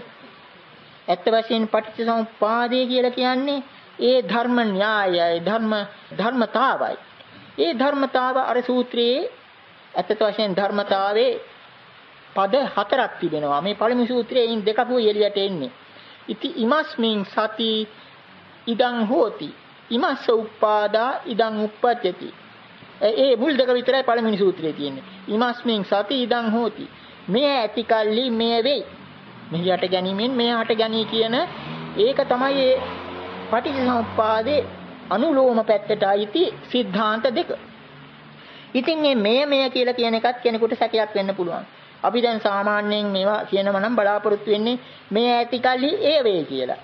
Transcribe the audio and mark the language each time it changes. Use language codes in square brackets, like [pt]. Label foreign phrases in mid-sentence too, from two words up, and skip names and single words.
[si] ඇත්ත වශයෙන් පටිච්චසමුප්පාදය කියලා කියන්නේ ඒ ධර්ම න්‍යායයි ධර්මතාවයි. ඒ ධර්මතාව අර සූත්‍රයේ ඇත්ත වශයෙන් ධර්මතාවේ පද 4ක් තිබෙනවා. මේ පළමු සූත්‍රයෙන් දෙකක් එළියට එන්නේ. [pi] ඉති ඉමස්මින් සති ඉදං හෝති. ඉමස්ස උප්පාදා ඉදං උප්පජ්ජති. [si] ඒ මුල් දෙක විතරයි පළවෙනි සූත්‍රයේ තියෙන්නේ. [pi] ඉමස්මින් සති ඉදං හෝති. [si] මේ ඇති කල්ලි මේ වෙයි. මෙහියට ගැනීමෙන් මෙහාට ගැනී කියන ඒක තමයි ඒ පටිච්චසමුප්පාදේ අනුලෝම පැත්තට අයිති સિદ્ધාන්ත දෙක. ඉතින් මේ කියලා කියන එකත් කෙනෙකුට සැකයක් වෙන්න පුළුවන්. අපි දැන් සාමාන්‍යයෙන් මේවා කියනවා නම් බලාපොරොත්තු වෙන්නේ මේ ඇති කල්ලි ඒ වේ කියලා.